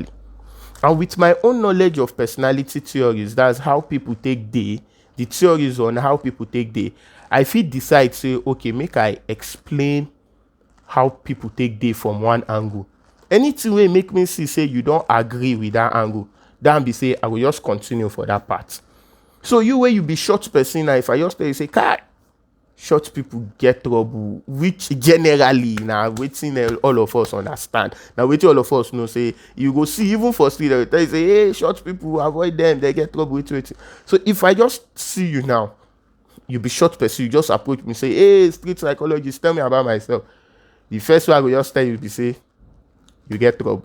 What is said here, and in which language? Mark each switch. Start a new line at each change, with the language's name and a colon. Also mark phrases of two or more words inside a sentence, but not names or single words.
Nigerian Pidgin: And with my own knowledge of personality theories, that's how people take the theories on how people take I feel decide say, okay, make I explain how people take from one angle. Anything will make me see say you don't agree with that angle, then be say I will just continue for that part. So you be short person, now if I just tell you say, Kai, short people get trouble, which generally now wetin all of us understand. Now wetin all of us know say you go see even for street they tell you say hey short people avoid them they get trouble with. So if I just see you now, you be short person, you just approach me say hey street psychologist tell me about myself, the first one I go just tell you be say you get trouble.